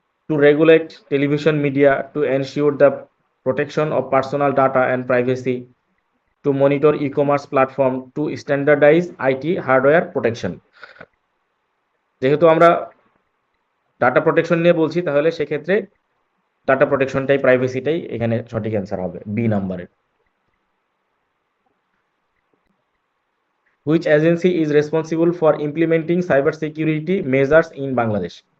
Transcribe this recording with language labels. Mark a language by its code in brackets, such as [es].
[en] To regulate television media, to ensure the protection of personal data and privacy, to monitor e-commerce platform, to standardize IT hardware protection. [bn] যেহেতু আমরা data protection নিয়ে বলছি, তাহলে সেক্ষেত্রে data প্রোটেকশনটাই, প্রাইভেসিটাই এখানে সঠিক answer হবে, বি নাম্বারের। [en] Which agency is responsible for implementing cyber security measures in Bangladesh?